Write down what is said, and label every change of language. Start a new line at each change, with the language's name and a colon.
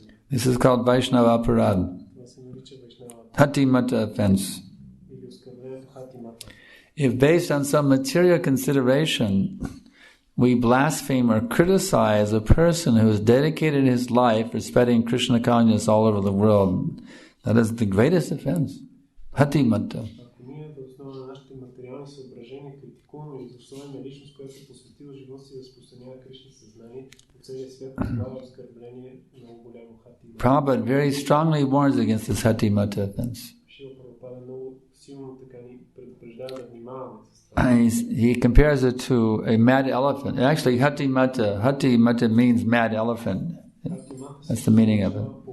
English: This is called Vaishnava Aparad. Hati Mata offense.
Bulgarian: хатимата.
English: If based on some material consideration, we blaspheme or criticize a person who has dedicated his life for spreading Krishna consciousness all over the world, that is the greatest offense. Hatimata.
Bulgarian: Ако ние да основа на нашите материални съображения критикуваме и заславяме личност, която е посветила живота си да разпространява Кришна съзнание по целия свят, това е оскърбление много голямо хатимата.
English: Prabhupada very strongly warns against this hatimata offense.
Bulgarian: Шила Прабхупада много силно така ни предупреждава да внимаваме.
English: He compares it to a mad elephant. Actually, hatimata means mad elephant. That's the meaning of it.